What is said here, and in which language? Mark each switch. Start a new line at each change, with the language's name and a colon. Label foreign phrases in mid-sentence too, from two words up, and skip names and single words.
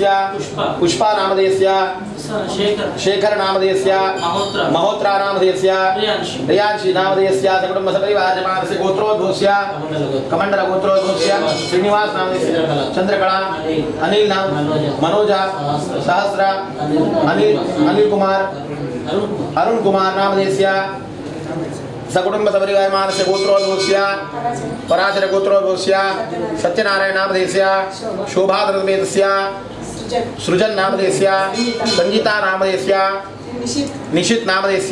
Sanskrit: పుష్ప నామధేయస్య. శేఖర్ నామధేయస్య. మహోత్రా నామధేయస్య. రియాన్షి నామధేయస్య. సకుటుంబ సపరివార మానస గోత్రోద్భవస్య. కమండల గోత్రోద్భవస్య. శ్రీనివాస్ నామధేయస్య. చంద్రకళ. అనిల్ మనోజ. సహస్ర. అనిల్ కుమార్. अरुण कुमार नामधेयस्य. सकुटुंब सपरिवार मानस्य गोत्रोद्भवस्य. पराशर गोत्रोद्भवस्य. सत्यनारायण नामधेयस्य. शोभाद्रमेतस्य. सृजन नामधेयस्य. संगीता नामधेयस्य. निशित नामधेयस्य.